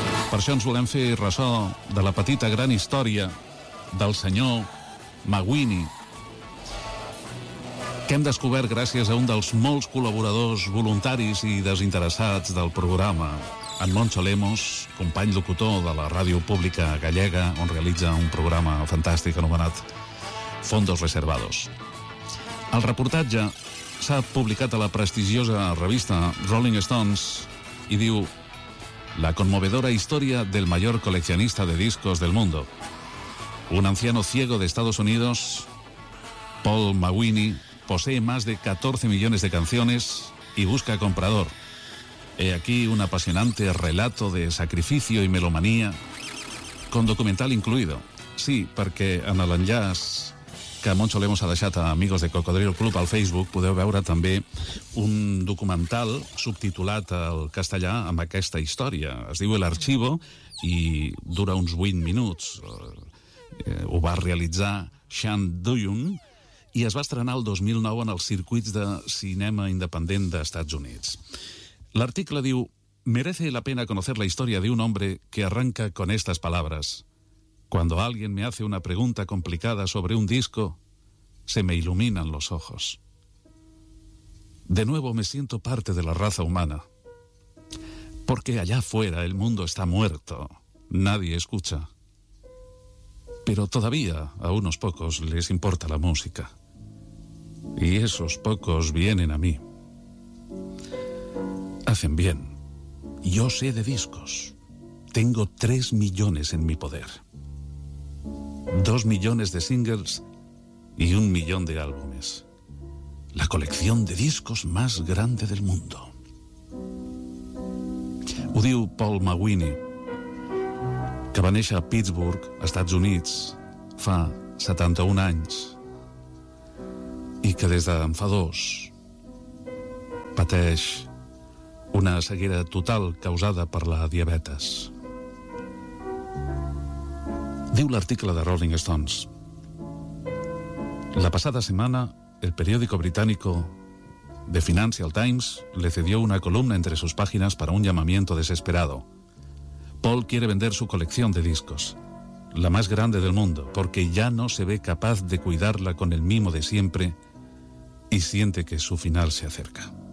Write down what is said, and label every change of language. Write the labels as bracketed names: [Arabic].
[Catalan] Per això ens volem fer ressò de la petita gran història del senyor Mawini, que hem descobert gràcies a un dels molts col·laboradors voluntaris i desinteressats del programa, en Moncho Lemos, company locutor de la ràdio pública gallega, on realitza un programa fantàstic anomenat Fondos Reservados. El reportatge s'ha publicat a la prestigiosa revista Rolling Stones i diu... [Spanish] La conmovedora historia del mayor coleccionista de discos del mundo. Un anciano ciego de Estados Unidos, Paul Mawini, posee más de 14 millones de canciones y busca comprador. He aquí un apasionante relato de sacrificio y melomanía, con documental incluido. [Catalan] Sí, porque en el enllaç que Moncho Lemos ha deixat a Amigos de Cocodrilo Club al Facebook, podeu veure també un documental subtitulat al castellà amb aquesta història. Es diu El Archivo i dura uns 8 minuts. Ho va realitzar Sean Duyun i es va estrenar el 2009 en els circuits de cinema independent d'Estats Units. L'article diu: [Spanish] Merece la pena conocer la historia de un hombre que arranca con estas palabras. Cuando alguien me hace una pregunta complicada sobre un disco, se me iluminan los ojos. De nuevo me siento parte de la raza humana. Porque allá afuera el mundo está muerto, nadie escucha. Pero todavía a unos pocos les importa la música. Y esos pocos vienen a mí. Hacen bien. Yo sé de discos. Tengo 3 millones en mi poder. 2 millones de singles y 1 millón de álbumes. La colección de discos más grande del mundo. [Catalan] Ho diu Paul Mawini, que va néixer a Pittsburgh, Estats Units, fa 71 anys, i que des d'en fa 2 pateix una ceguera total causada per la diabetes. Diu l'article de Rolling Stones: [Spanish] La pasada semana, el periódico británico The Financial Times le cedió una columna entre sus páginas para un llamamiento desesperado. Paul quiere vender su colección de discos, la más grande del mundo, porque ya no se ve capaz de cuidarla con el mimo de siempre y siente que su final se acerca.